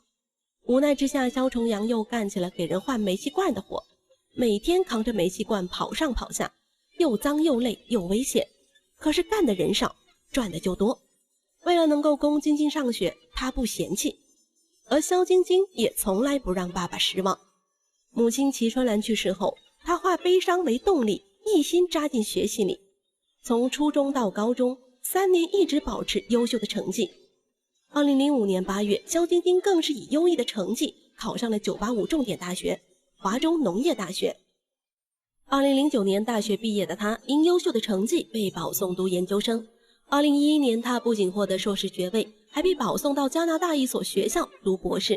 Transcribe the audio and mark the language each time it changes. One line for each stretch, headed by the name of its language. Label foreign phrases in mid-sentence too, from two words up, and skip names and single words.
Chinese: 無奈之下，蕭重陽又幹起了給人換煤氣罐的活，每天扛着煤气罐跑上跑下，又髒又累又危險。可是幹的人少，賺的就多。為了能夠供晶晶上學，他不嫌棄，而蕭晶晶也從來不讓爸爸失望。母親齊春蘭去世後，他化悲傷為動力，一心扎進學習裡。從初中到高中3年一直保持優秀的成績。2005年8月，蕭晶晶更是以優異的成績考上了985重點大學華中農業大學。2009年大學畢業的她，因優秀的成績被保送讀研究生。2011年，她不僅獲得碩士學位，還被保送到加拿大一所學校讀博士。